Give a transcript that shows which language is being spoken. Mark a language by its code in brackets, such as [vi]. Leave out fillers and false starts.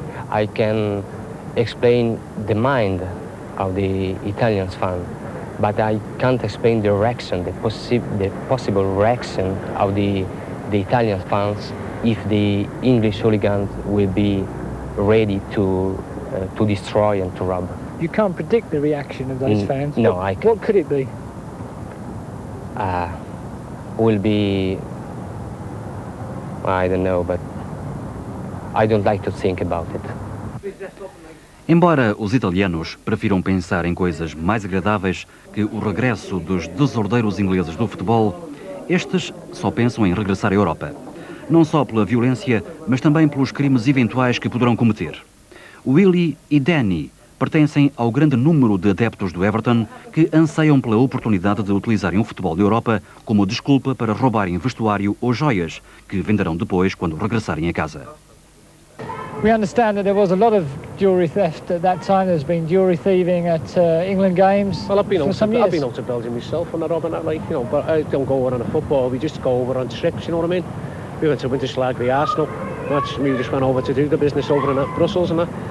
[en] I can explain the mind of the Italian fan, but I can't explain the reaction, the possible reaction of the Italian fans if the English hooligans will be ready to destroy and to rob. You can't predict the reaction of those fans? No, I can't. What could it be? Will be, I don't know, but I don't like to think about it. [pt] Embora os italianos prefiram pensar em coisas mais agradáveis que o regresso dos desordeiros ingleses do futebol, estes só pensam em regressar à Europa. Não só pela violência, mas também pelos crimes eventuais que poderão cometer. Willie e Danny pertencem ao grande número de adeptos do Everton que anseiam pela oportunidade de utilizarem o futebol da Europa como desculpa para roubarem vestuário ou joias, que venderão depois quando regressarem a casa. [en] We understand that there was a lot of jewellery theft at that time. There's been jewellery thieving at England games. Well, I've been for some years. I've been out to Belgium myself on the rob and that, like, but I don't go over on a football. We just go over on trips, you know what I mean? We went to Winterslag, the Arsenal match, and we just went over to do the business over in Brussels and that.